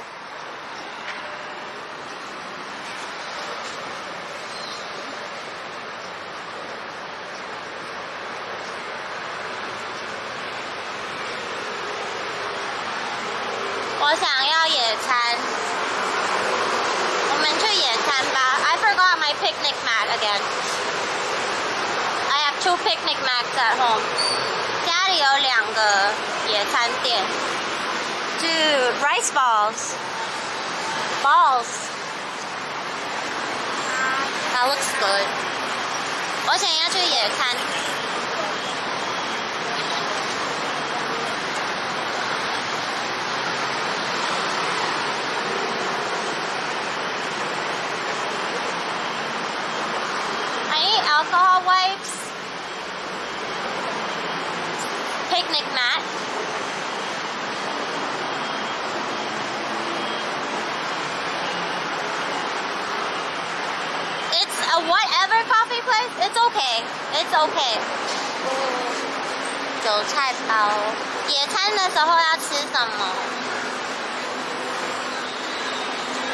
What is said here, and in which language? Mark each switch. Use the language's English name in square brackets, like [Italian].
[Chinese] I 想要野餐，我们去野餐吧。 [English] I forgot my picnic mat again. I have 2 picnic mats at home. [Chinese] 家里有2个野餐垫。 [English] Dude, rice balls. Balls. That looks good. [Chinese] 我想要去野餐。 [English] Alcohol wipes, picnic mat, it's a whatever coffee place, it's okay, it's okay. [Chinese] 韭菜包，野餐的时候要吃什么？